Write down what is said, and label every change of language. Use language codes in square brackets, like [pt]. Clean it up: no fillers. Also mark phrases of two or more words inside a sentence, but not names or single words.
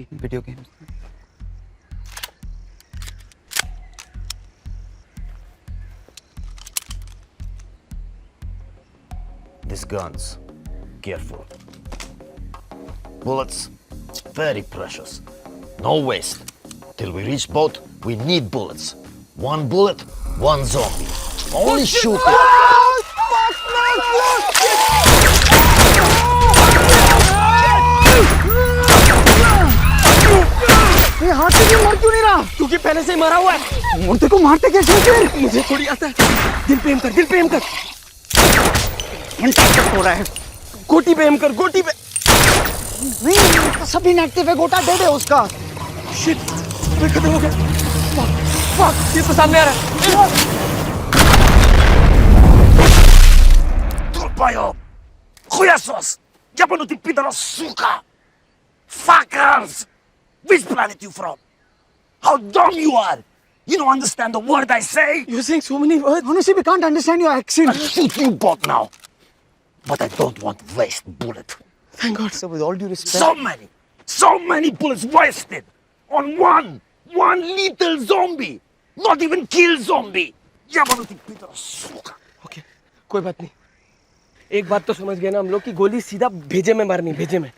[en] Video games. These guns, careful. Bullets, very precious. No waste. Till we reach boat, we need bullets. 1 bullet, 1 zombie. Only shoot it. [hi] ये हाथ से क्यों मर क्यों नहीं रहा? क्योंकि पहले से ही मरा हुआ है. मुर्दे को मारते कैसे फिर? मुझे थोड़ी आता है. दिल पे एम कर. दिल पे एम कर. हो रहा है. गोटी पे एम कर. गोटी पे. नहीं, सब इनएक्टिव है. गोटा डेड है उसका. शिट. मैं खत्म हो गया. फक. ये तो सामने आ रहा है. Turpaio! [ru] Хуясос! Ябанути пидора, сука! [en] Fuckers! Which planet you from? How dumb you are! You don't understand the word I say? You're saying so many words. Honestly, we can't understand your accent. I'll shoot you both now. But I don't want to waste bullet. Thank God. Sir, with all due respect. So many bullets wasted on one little zombie. Not even kill zombie. [ru] Ябанути пидора, сука! [hi] Okay. कोई बात नहीं. एक बात तो समझ गए ना हम लोग कि गोली सीधा भेजे में मारनी. भेजे में.